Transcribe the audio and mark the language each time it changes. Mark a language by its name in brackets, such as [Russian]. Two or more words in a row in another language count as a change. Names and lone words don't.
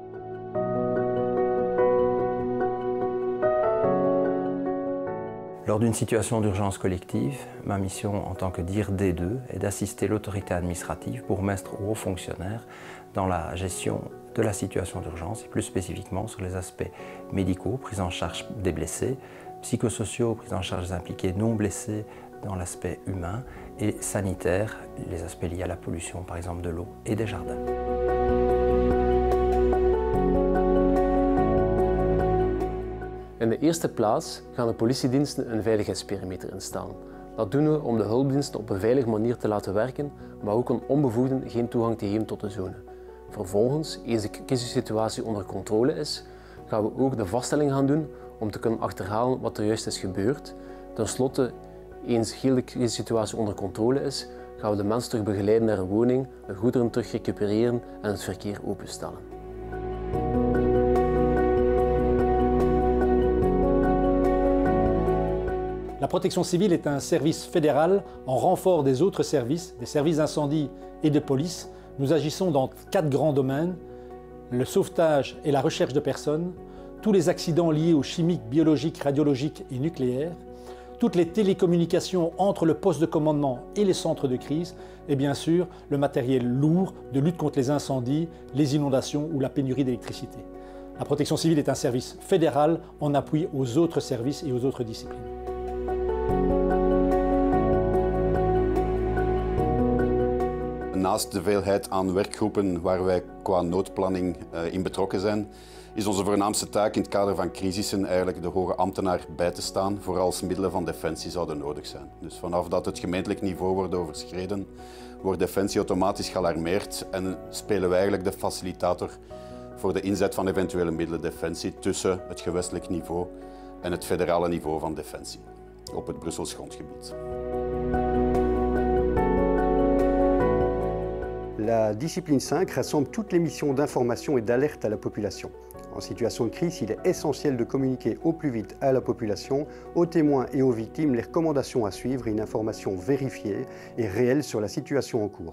[French] Lors d'une situation d'urgence collective, ma mission en tant que DIR D2 est d'assister l'autorité administrative, bourgmestre ou haut fonctionnaire, dans la gestion de la situation d'urgence et plus spécifiquement sur les aspects médicaux, prise en charge des blessés, psychosociaux, prise en charge des impliqués non blessés dans l'aspect humain et sanitaire, les aspects liés à la pollution par exemple de l'eau et des jardins. [Dutch] In de eerste plaats gaan de politiediensten een veiligheidsperimeter instellen. Dat doen we om de hulpdiensten op een veilige manier te laten werken, maar ook om onbevoegden geen toegang te geven tot de zone. Vervolgens, eens de crisissituatie onder controle is, gaan we ook de vaststelling gaan doen om te kunnen achterhalen wat er juist is gebeurd. Ten slotte, eens heel de crisissituatie onder controle is, gaan we de mensen terug begeleiden naar een woning, de goederen terug recupereren en het verkeer openstellen. [French] La protection civile est un service fédéral en renfort des autres services, des services d'incendie et de police. Nous agissons dans 4 grands domaines, le sauvetage et la recherche de personnes, tous les accidents liés aux chimiques, biologiques, radiologiques et nucléaires, toutes les télécommunications entre le poste de commandement et les centres de crise, et bien sûr le matériel lourd de lutte contre les incendies, les inondations ou la pénurie d'électricité. La protection civile est un service fédéral en appui aux autres services et aux autres disciplines. [Dutch] Naast de veelheid aan werkgroepen waar wij qua noodplanning in betrokken zijn, is onze voornaamste taak in het kader van crisissen eigenlijk de hoge ambtenaar bij te staan, vooral als middelen van defensie zouden nodig zijn. Dus vanaf dat het gemeentelijk niveau wordt overschreden, wordt defensie automatisch gealarmeerd en spelen wij eigenlijk de facilitator voor de inzet van eventuele middelen defensie tussen het gewestelijk niveau en het federale niveau van defensie op het Brussels grondgebied. [French] La discipline 5 rassemble toutes les missions d'information et d'alerte à la population. En situation de crise, il est essentiel de communiquer au plus vite à la population, aux témoins et aux victimes les recommandations à suivre et une information vérifiée et réelle sur la situation en cours.